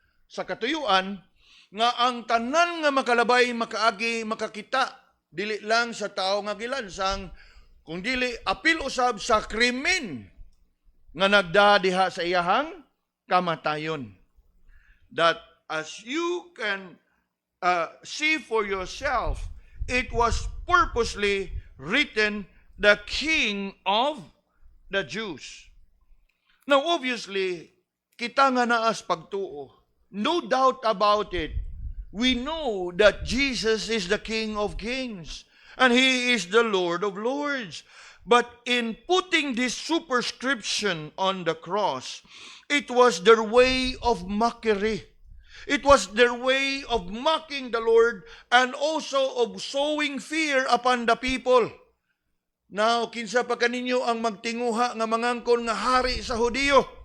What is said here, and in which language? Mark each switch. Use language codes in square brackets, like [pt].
[ceb] Sa katuyuan nga ang tanan nga makalabay, makaagi, makakita dili lang sa tao nga gilansang, kung dili apil usab sa krimen nga nagda diha sa iyahang kamatayon. [en] That as you can see for yourself, it was purposely written, the King of the Jews. Now obviously, [ceb] kita nga naas pagtuo. [en] No doubt about it. We know that Jesus is the King of Kings and He is the Lord of Lords. But in putting this superscription on the cross, it was their way of mockery. It was their way of mocking the Lord and also of sowing fear upon the people. [ceb] Now, kinsa pa kaninyo ang magtinguha nga mangangkon nga hari sa Hudiyo?